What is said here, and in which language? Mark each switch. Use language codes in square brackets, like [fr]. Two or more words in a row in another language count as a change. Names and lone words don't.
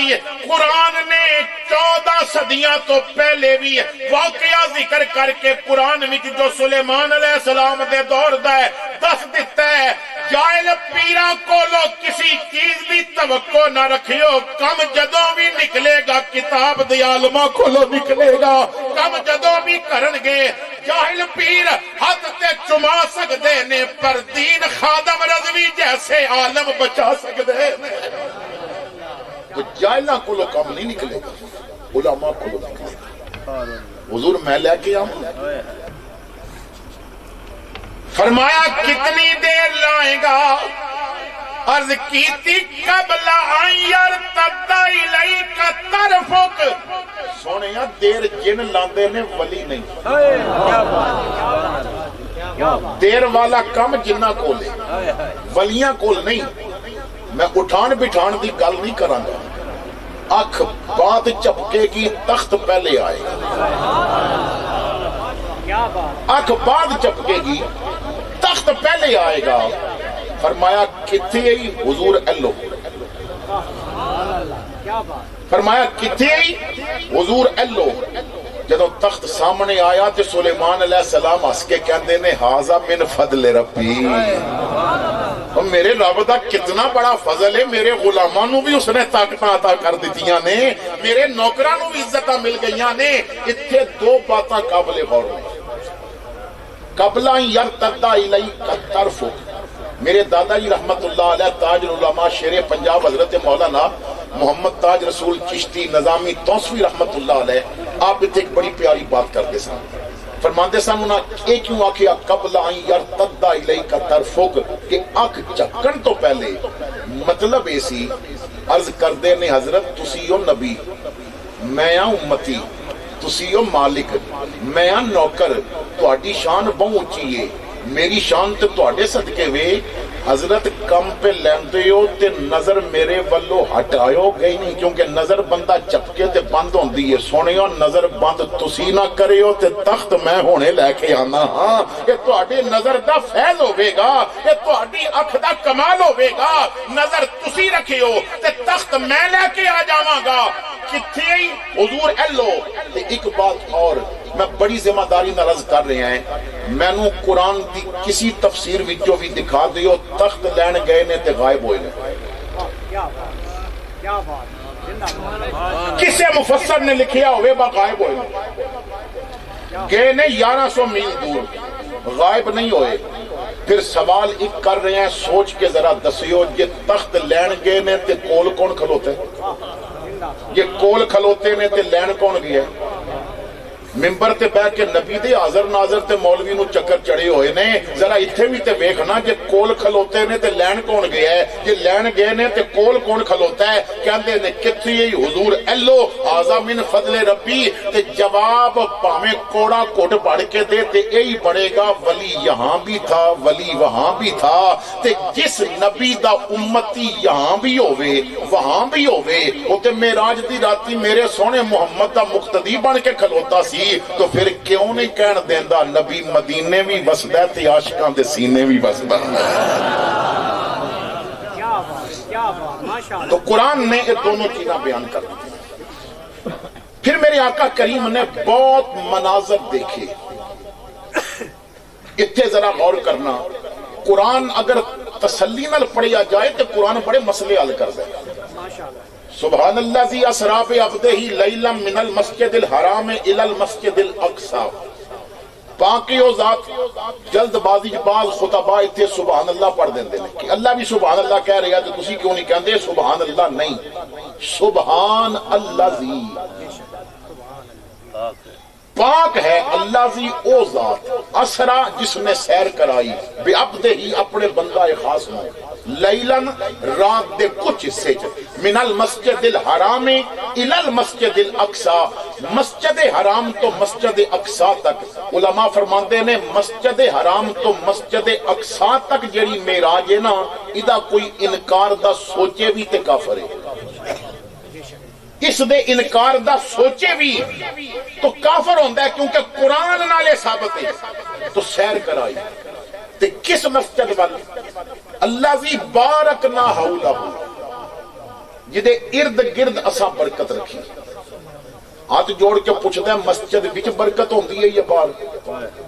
[pa] قرآن نے 14 صدیاں تو پہلے بھی واقعہ ذکر کر کے قرآن وچ جو سلیمان [ar] علیہ السلام [pa] دے دور دا ہے دس دیتا ہے. جائل پیرا کولو کسی چیز بھی توقع نہ رکھیو، کم جدوں بھی نکلے گا کتاب دی عالمہ کولو نکلے گا. کم جدوں بھی کرن گے جاہل پیر ہاتھ تے چما سکدے نے، پر دین خادم رضوی جیسے عالم بچا سکدے نے. تو جاہلاں کولو کم نہیں نکلے گا، علماء کولو نکلے گا. [ur] حضور میں لے کے آؤں. فرمایا کتنی دیر لائے گا؟ [ar] عرض کیتی قبل ان یرتد الیک طرفک. [pa] سونیا دیر جن لاندے نے ولی نہیں، دیر والا کم جنہ کو لے، ولیاں کول نہیں. میں اٹھان بٹھان دی گل نہیں کراں گا. اکھ بعد چپکے گی تخت پہلے آئے گا. اکھ بعد چپکے گی تخت پہلے آئے گا. فرمایا کتھے ہی؟ حضور ایلو. فرمایا کتھے ہی؟ حضور ایلو. جدو تخت سامنے آیا تے سلیمان [ar] علیہ السلام [pa] ہس کے کہندے نے [ar] ھذا من فضل ربی. [pa] اور میرے رب دا کتنا بڑا فضل ہے، میرے غلاماں نو بھی اس نے طاقتاں عطا کر دتیاں نے، میرے نوکراں نو بھی عزتاں مل گئیاں نے. اتھے دو باتاں قابل غور ہیں. [ar] قبل ان یرتد الیک طرفک. [pa] میرے دادا جی [ar] رحمت اللہ علیہ [pa] تاج العلماء شیر پنجاب حضرت مولانا محمد تاج رسول چشتی نظامی توسوی [ar] رحمت اللہ علیہ، [ur] آپ اتنے ایک بڑی پیاری بات کرتے [pa] سن. فرماندے سن انہاں ایک کیوں آکھیا [ar] قبل ان یرتد الیک طرفک، [pa] کہ اکھ چکن تو پہلے. مطلب ایسی عرض کردے نے حضرت تسی ہو نبی، میں ہاں امتی، تسی ہو مالک، میں ہاں نوکر. تہاڈی شان بہت اونچی ہے، میری شان تے تہاڈے صدقے وے. حضرت کم پہ لیندے ہو تے نظر میرے والو ہٹایو گئی نہیں، کیونکہ نظر بندہ چپکے تے بند ہوندی ہے. سونیو نظر بند تسی نہ کریو تے تخت میں ہونے لے کے آنا. ہاں یہ تہاڈی نظر دا فیض ہوے گا، یہ تہاڈی اکھ دا کمال ہوے گا. نظر تسی رکھیو تے تخت میں لے کے آ جاواں گا. کتھے حضور ایلو تے ایک بات اور میں بڑی ذمہ داری نال عرض کر رہے ہیں مینوں قرآن دی کسی تفسیر وچوں بھی دکھا دیو تخت لین گئے نے تے غائب ہوئے نے کسے مفسر نے لکھیا ہوئے با غائب ہوئے گئے نے 1100 میل دور غائب نہیں ہوئے پھر سوال ایک کر رہے ہیں سوچ کے ذرا دسیو یہ تخت لین گئے نے تے کول کون کھلوتے یہ کول کھلوتے نے تے لین کون گیا ممبر تے بیٹھ کے نبی دے حاضر ناظر تے مولوی نو چکر چڑے ہوئے نے ذرا ایتھے بھی تے ویکھنا کہ کول کھلوتے نے تے لین کون گیا ہے یہ لین گئے نے تے کول کون کھلوتا ہے کہندے نے کتھے حضور ایلو [ar] آزا من فضل ربی [pa] تے جواب پاویں کوڑا کوٹ پڑھ کے دے تے یہی پڑے گا [ur] ولی یہاں بھی تھا ولی وہاں بھی تھا [pa] تے جس نبی دا امتی یہاں بھی ہوئے وہاں بھی ہوئے او تے معراج دی راتی میرے سونے محمد دا مقتدی بن کے کھلوتا سی تو پھر کیوں نہیں کہن دیندا نبی مدینے بھی وسدا تے عاشقاں دے سینے بھی وسدا [ur] تو قرآن نے یہ دونوں چیزیں بیان کر دی پھر میرے آقا کریم نے بہت مناظر دیکھے اتنے ذرا [pa] غور کرنا قرآن اگر تسلی نال پڑھیا جائے تو قرآن بڑے مسئلے حل کر دے [ar] سبحان اللہ ذی اسریٰ بعبدہ لیلا من المسجد الحرام الی المسجد الاقصی [pa] باقی او ذات جلد بازی بعض خطباء اتنے [ar] سبحان اللہ [pa] پڑھ دیں دے کہ اللہ بھی [ar] سبحان اللہ [pa] کہہ رہے ہیں تو تسی کیوں نہیں کہندے [ar] سبحان اللہ [pa] نہیں [ar] سبحان اللہ ذی [pa] پاک ہے اللہ ذی او ذات اسرا جس نے سیر کرائی بے عبدہ ہی اپنے بندہ خاص میں لیلن رات دے کچھ حصے [ar] من المسجد الحرام الی المسجد الاقصی [pa] مسجد حرام تو مسجد اقصی تک علماء فرماندے نے مسجد حرام تو مسجد اقصی تک جڑی معراج ہے نا ادا کوئی انکار دا سوچے بھی تے کافر ہے اس دے انکار دا سوچے بھی تو کافر ہوندہ ہے کیونکہ قرآن نالے ثابت ہے تو سیر کرائی تے کس مسجد والی اللہ وی [ar] بارکنا حولہ [pa] جدے ارد گرد اساں برکت رکھی ہاتھ جوڑ کے پوچھتا ہے مسجد وچ برکت ہوندی ہے یا باہر